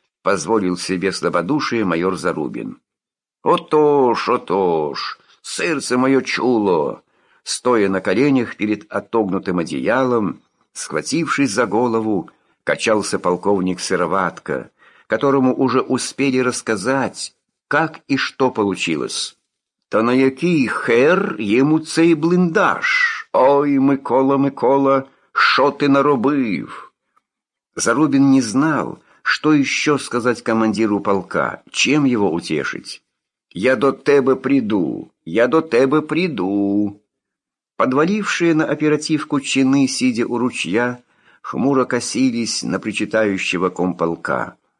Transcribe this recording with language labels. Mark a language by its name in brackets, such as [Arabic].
[Russian] Позволил себе слабодушие майор Зарубин. [Ukrainian] Отож, сердце мое чуло. [Russian] Стоя на коленях перед отогнутым одеялом, схватившись за голову, качался полковник Сыроватка, которому уже успели рассказать, как и что получилось. [Ukrainian] «Та на який хер ему цей блиндаж? Ой, Микола, Микола, шо ты наробив?» [Russian] Зарубин не знал, что еще сказать командиру полка, чем его утешить. [Ukrainian] «Я до тебе приду, я до тебе приду!» [Russian] Подвалившие на оперативку чины, сидя у ручья, хмуро косились на причитающего комполка.